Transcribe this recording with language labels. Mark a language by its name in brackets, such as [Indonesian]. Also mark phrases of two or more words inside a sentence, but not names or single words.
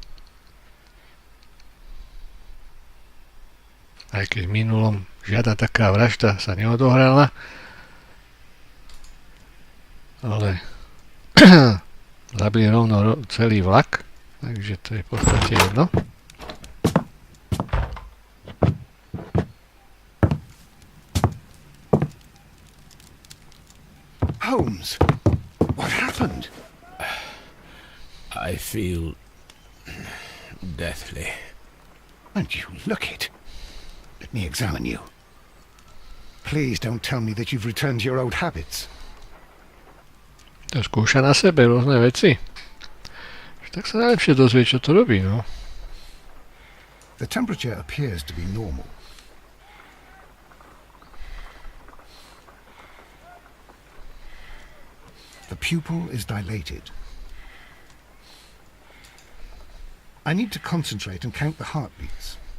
[Slovak] Aj keď v minulom žiadna taká vražda sa neodohrala. Ale zabili rovno celý vlak, takže to je v podstate jedno. [English] Holmes, what happened? I feel deathly. And you look it. Let me examine you. Please don't tell me that you've returned to your old habits. [Slovak] To skúša na sebe rôzne veci. Tak sa najlepšie dozvie, čo to robí, no. [English] The temperature appears to be normal. The pupil is dilated. I need to concentrate and count the heartbeats.